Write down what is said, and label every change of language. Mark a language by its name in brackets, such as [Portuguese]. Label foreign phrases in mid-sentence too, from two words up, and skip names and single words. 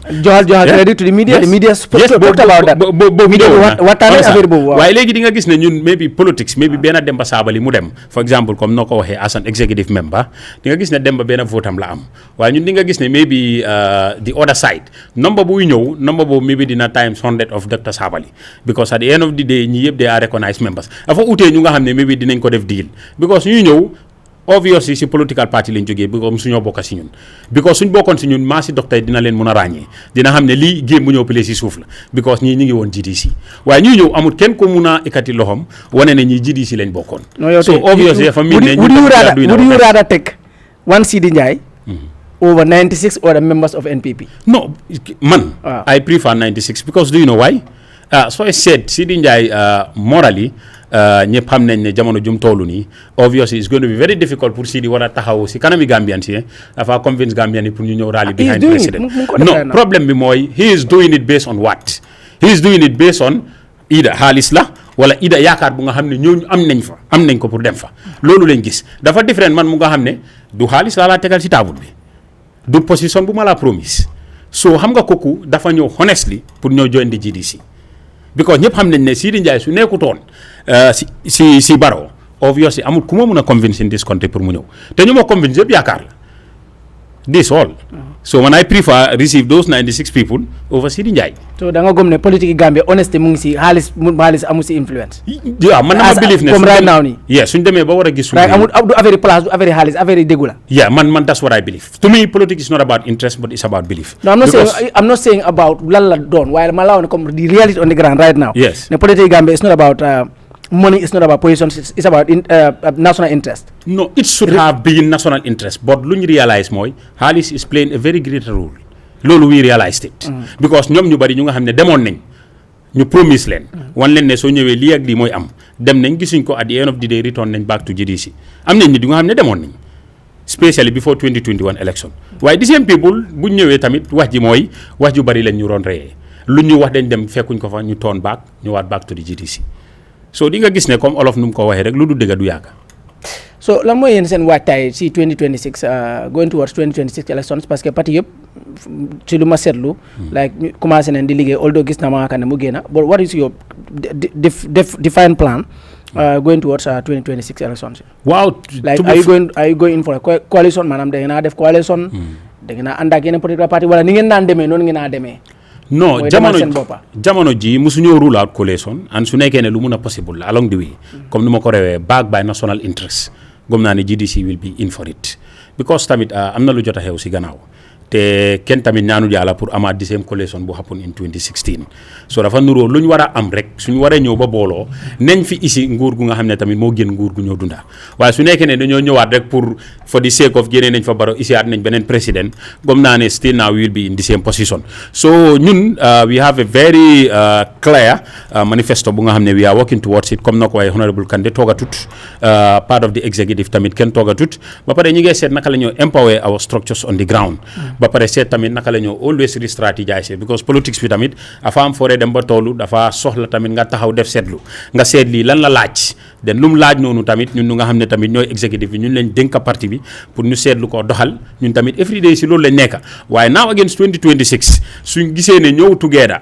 [English] joxal credit to the media. The media spoke about that. [Wolof] waxtaanee affaire boobu waaye léegi di nga gis ne ñun [English] maybe politics maybe [Wolof] benn Demba Sabally mu dem [English] for example [Wolof] comme noo ko waxee [English] as an executive member [Wolof] di nga gis ne Demba benn vote am la am waaye ñun di nga gis ne [English] maybe the other side number [Wolof] buy ñëw number boobu maybe dina [English] times 100 of Dr. [Wolof] Sabally [English] because at the end of the day [Wolof] ñi yëpp [English] they are recognized members [Wolof] dafa utee ñu nga xam ne maybe dinañ ko def [English] deal because [Wolof] ñuy ñëw obviously si [English] political party [Wolof] lañ jógee bi comme suñoo bokka si ñun because suñ bokkoon si ñun maa si docteur dina leen mun a ràññee dina xam ne lii géem bu ñëw pile si suuf la because ñii ñi ngi woon GDC waaye ñuy ñëw amul kenn ko mun a ikkati loxom wane ne ñii GDC lañ bokkoon [English] so obviously [Wolof] dafa mel ne would [English] you rather take one Sidi Njie over 96 other members of NPP no man I prefer 96 because do you know why so I said Sidi Njie morally [Wolof] ñëpp xam nañ ne jamono jum toolu nii [English] obviously it's going to be very difficult pour Sidi [Wolof] war a taxaw si kanami Gambian si dafa convince Gambian yi pour ñu ñëw [English] rally behind president [French] non problème [Wolof] bi mooy [English] he is doing it based on what he is doing it based on [Wolof] ida xaalis la wala ida yaakaar bu nga xam ne ñooñu am nañ ko pour dem fa loolu lañ gis dafa différent man mu nga xam ne du xaalis laa tegal si table bi du position bu ma la promise so xam nga kooku dafa ñëw honestly pour ñëw join di GDC because ñëpp xam nañ ne Sidi Njie su nekkutoon si Barrow obviously amul ku ma mun a [English] convince in this country [Wolof] pour mu ñëw te ñu ma convince yëpp yaakaar la [English] this all so [Wolof] man [English] I prefer receive those 96 people over Sidi Njie [Wolof] so da nga gëm ne politique Gambia honesty mu ngi si xaalis amu si influence yeah man na ma believe ne [English] comme right now nii [Wolof] yeah suñ demee ba war a gis suñu amul du affaire place du affaire xaalis affaire déggu la [English] yeah man that's what I believe to me politics is not about interest but it's about belief no I'm not saying about [Wolof] lan la doon waaye ma la woon [English] comme the reality on the ground right now yes ne politique Gambia is not about money is not about positions it's about national interest no it should have been national interest but [Wolof] lu ñu realize mooy xaalis [English] is playing a very great role [Wolof] loolu [English] we realized it because [Wolof] ñoom ñu bari ñu nga xam ne demoon nañ ñu promise leen wan leen ne soo ñëwee lii ak lii mooy am dem nañ gisuñ ko [English] at the end of the day return [Wolof] nañ [English] back to GDC [Wolof] am nañ nit yu nga xam ne demoon nañ [English] especially before 2021 election [Wolof] waaye [English] the same people [Wolof] buñ ñëwee tamit wax ji mooy wax ju bari lañ ñu roon reyee lu ñu wax dañ dem fekkuñ ko fa ñu [English] turn back [Wolof] ñëwaat [English] back to the GDC so [Wolof] di nga gis ne comme olof nu mu ko waxee rek lu du dëgg du yàgg. so lan mooy yéen seen waajtaay si 2026 [English] going towards 2026 elections [French] parce que [Wolof] parti yëpp ci lu ma seetlu. [English] like [Wolof] ñu commencé nañ di liggéey [English] although [Wolof] gis na ma ne mu génn [English] but what is your define plan going towards 2026 elections. [Wolof] waaw [English] like are you going in for a coalition [Wolof] maanaam da ngeen a def coalition. da ngeen a ànd ak yeneen [English] political party [Wolof] wala ni ngeen naan demee noonu ngeen a demee. non jamono ji musuñoo [English] rule out coalition [Wolof] and su nekkee ne lu mun a [English] possible along the way [Wolof] comme ni ma ko rewee [English] backed by national interest [Wolof] gëm naa ne GDC [English] will be in for it because [Wolof] tamit am na lu jot a xew si gannaaw te kenn tamit ñaanu yàlla pour amaat di [English] same coalition [Wolof] bu [English] happen in 2016 [Wolof] so dafa nuroo lu ñu war a am rek suñu waree ñëw ba booloo nañ fi isi nguur gu nga xam ne tamit moo gën nguur gu ñëw dunda waaye su nekkee ne dañoo ñëwaat rek pour [English] for the sake of [Wolof] génnee nañ fa Barrow isiaat nañ beneen président gëm naa ne [English] still now we will be in the same position so ñun we have a very clear manifesto [Wolof] bu nga xam ne [English] we are working towards it comme [Wolof] na ko waaye [English] honorable Kandeh toogatut part of the executive [Wolof] tamit kenn toogatut ba pare ñi ngay seet naka la ñoo [English] empower our structures on the ground [Wolof] ba pare seet tamit naka la ñoo [English] always re-strategize because politics [Wolof] bi tamit dafa am fooree dem ba toolu dafa soxla tamit nga taxaw def seetlu nga seet lii lan la laaj den lu mu laaj noonu tamit ñun ñu nga xam ne tamit ñooy executive bi ñun lañ dénk parti bi pour ñu seetlu ko doxal ñun tamit [English] every day [Wolof] si loolu lañ nekk waaye [English] now against 2026 [Wolof] suñ gisee ne ñëw together